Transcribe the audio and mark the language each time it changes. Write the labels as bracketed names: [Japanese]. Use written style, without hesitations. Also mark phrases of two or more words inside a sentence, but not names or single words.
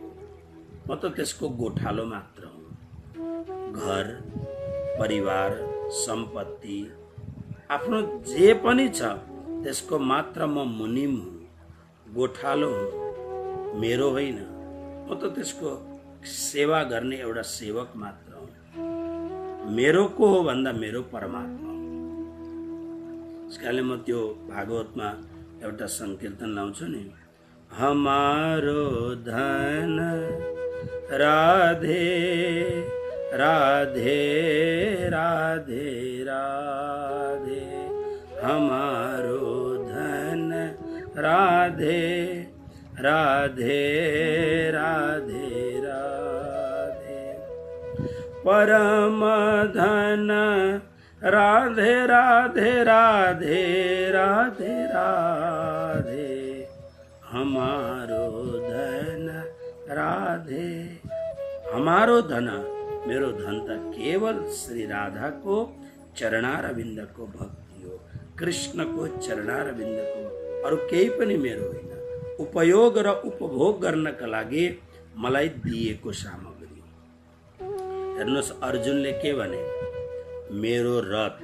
[Nepali] म त त्यसको गोठालो मात्र हुँ। घर, परिवार, सम्पत्ति, आफ्नो जे पनि छ त्यसको मात्र म मुनिम हुँ, गोठालो हुँ, मेरो होइन। म त त्यसको सेवा गर्ने एउटा सेवक मात्र हुँ। मेरो को हो भन्दा मेरो परमात्मा हो। त्यसकारणले म त्यो भागवतमा एउटा संकीर्तन लाउँछु नि, [Braj] हमारो धन राधे राधे राधे राधे, हमारो धन राधे राधे राधे राधे, परम धन राधे राधे राधे राधे राधे, हमारो धन राधे। हमारो धन, [Nepali] मेरो धन त केवल श्री राधा को चरणारविन्द को भक्ति हो, कृष्ण को चरणारविन्द को, अरु केही पनि मेरो होइन। उपयोग र उपभोग गर्नका लागि मलाई दिएको सामग्री। हेर्नुहोस्, अर्जुनले के भने, मेरो रथ।